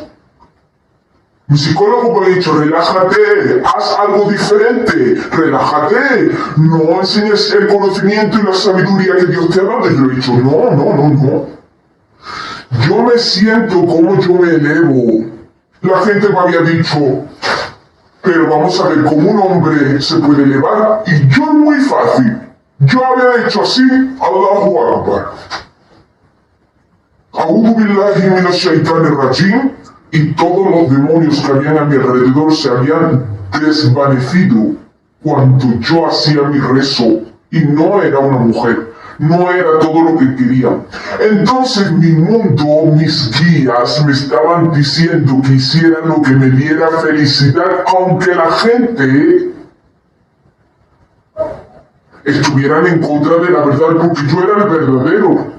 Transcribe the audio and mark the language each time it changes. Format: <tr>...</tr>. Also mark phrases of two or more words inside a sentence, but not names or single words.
<es>Mi psicólogo me ha dicho, relájate, haz algo diferente, relájate, no enseñes el conocimiento y la sabiduría que Dios te ha dado. Y yo le he dicho, no. Yo me siento como yo me elevo. La gente me había dicho, pero vamos a ver cómo un hombre se puede elevar. Y yo muy fácil, yo había hecho así,</es> <ar>الله أكبر. أعوذ بالله من الشيطان الرجيم.</ar> <es>Y todos los demonios que habían a mi alrededor se habían desvanecido cuando yo hacía mi rezo. Y no era una mujer, no era todo lo que quería. Entonces mi mundo, mis guías me estaban diciendo que hiciera lo que me diera felicidad, aunque la gente estuvieran en contra de la verdad, porque yo era el verdadero.</es>